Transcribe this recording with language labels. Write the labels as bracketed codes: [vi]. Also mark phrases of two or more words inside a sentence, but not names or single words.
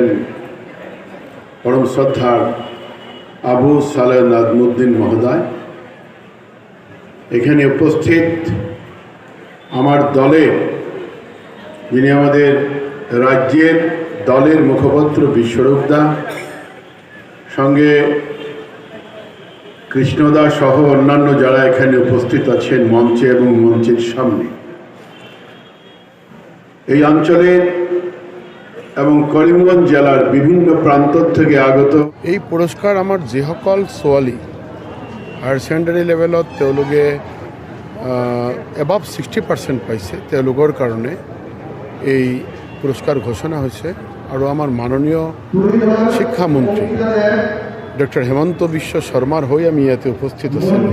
[bn] পরম শ্রদ্ধার আবু সালেহ নাজমুদ্দিন মহোদয়, এখানে উপস্থিত আমার দলের, যিনি আমাদের রাজ্যের দলের মুখপাত্র বিশ্বরূপ দা, সঙ্গে কৃষ্ণদা সহ অন্যান্য যারা এখানে উপস্থিত আছেন মঞ্চে এবং মঞ্চের সামনে, এই অঞ্চলের এবং করিমগঞ্জ জেলার বিভিন্ন প্রান্ত থেকে আগত [as] এই পুরস্কাৰ আমাৰ যিসকল ছোৱালী [en] higher secondary levelত [as] তেওঁলোকে এবাভ 60% পাইছে, তেওঁলোকৰ কাৰণে এই পুৰস্কাৰ ঘোষণা হৈছে। আৰু আমাৰ মাননীয় শিক্ষামন্ত্ৰী ডক্টৰ হেমন্ত বিশ্ব শৰ্মাৰ হৈ আমি ইয়াতে উপস্থিত আছিলোঁ।